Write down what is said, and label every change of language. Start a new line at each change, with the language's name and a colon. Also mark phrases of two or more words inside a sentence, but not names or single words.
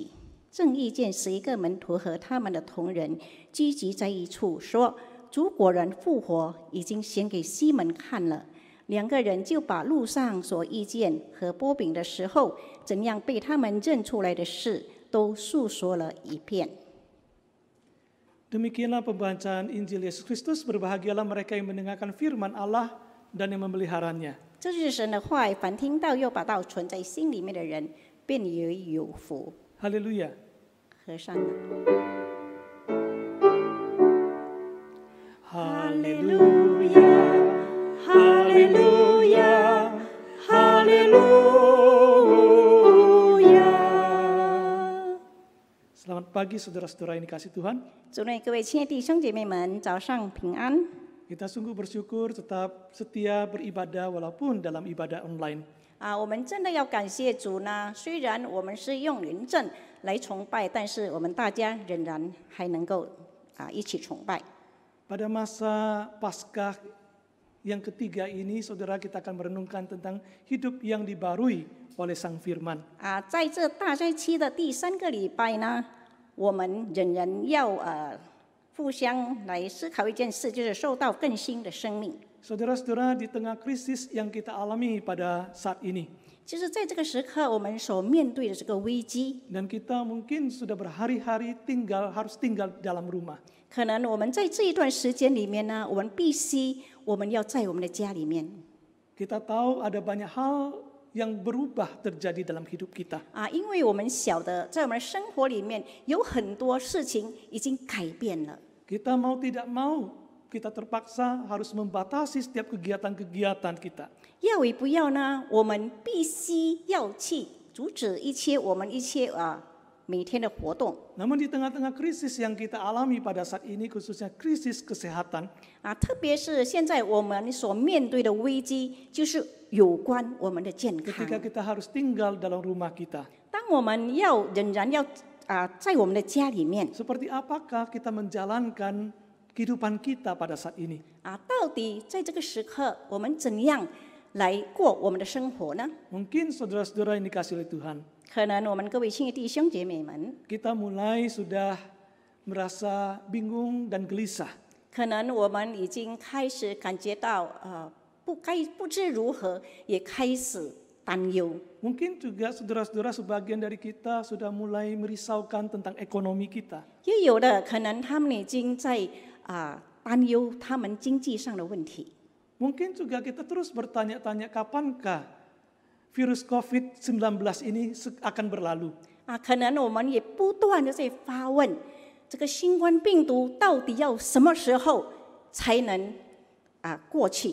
Chinese: 正遇见11个门徒和他们的同人聚集在一处，说：“主果然复活，已经显给西门看了。”2个人就把路上所遇见和剥饼的时候，怎样被他们认出来的事，都述说了一遍。
Indonesian: Demikianlah pembacaan Injil Yesus Kristus. Berbahagialah mereka yang mendengarkan firman Allah dan yang memeliharanya.
Chinese: 这是神的话，凡听到又把道存在心里面的人，便也有福。
Indonesian: Haleluya.
Chinese: 合上了。
Indonesian: Haleluya. Haleluya. Haleluya. Selamat pagi saudara-saudara yang dikasihi Tuhan.
Chinese: 主内各位亲爱的弟兄姐妹们，早上平安。
Indonesian: Kita sungguh bersyukur tetap setia beribadah walaupun dalam ibadah online.
Chinese: 我们真的要感谢主呢。虽然我们是用人证来崇拜，但是我们大家仍然还能够一起崇拜。
Indonesian: Pada masa Paskah Yang ketiga ini, saudara, kita akan merenungkan tentang hidup yang dibarui oleh Sang Firman.
Chinese: 在这大斋期的第3个礼拜呢，我们仍然要互相来思考一件事，就是受到更新的生命。
Indonesian: Saudara-saudara, di tengah krisis yang kita alami pada saat ini,
Chinese: 就是在这个时刻，我们所面对的这个危机，
Indonesian: dan kita mungkin sudah berhari-hari harus tinggal dalam rumah.
Chinese: 可能我们在这一段时间里面呢，我们必须我们要在我们的家里面
Indonesian: Kita tahu ada banyak hal yang berubah terjadi dalam hidup kita.
Chinese: 因为我们晓得在我们的生活里面有很多事情已经改变了。
Indonesian: Kita mau tidak mau, kita terpaksa harus membatasi setiap kegiatan-kegiatan kita.
Chinese: 要与不要呢，我们必须要去阻止我们一些每天的活动
Indonesian: Namun di tengah-tengah krisis yang kita alami pada saat ini, khususnya krisis kesehatan,
Chinese: 特别是现在我们所面对的危机，就是有关我们的健康。
Indonesian: ketika kita harus tinggal dalam rumah kita,
Chinese: 当我们仍然要在我们的家里面
Indonesian: seperti apakah kita menjalankan kehidupan kita pada saat ini?
Chinese: 到底在这个时刻我们怎样来过我们的生活呢？
Indonesian: Mungkin saudara-saudara yang dikasihi oleh Tuhan,
Chinese: 可能我们各位亲爱的弟兄姐妹们，
Indonesian: kita mulai sudah merasa bingung dan gelisah.
Chinese: 可能我们已经开始感觉到不知如何，也开始担忧。
Indonesian: Mungkin juga saudara-saudara sebagian dari kita sudah mulai merisaukan tentang ekonomi kita.
Chinese: 也有的可能他们已经在担忧他们经济上的问题。
Indonesian: Mungkin juga kita terus bertanya-tanya kapankah virus COVID-19 ini akan berlalu.
Chinese: 可能我们也不断的在发问，这个新冠病毒到底要什么时候才能过去？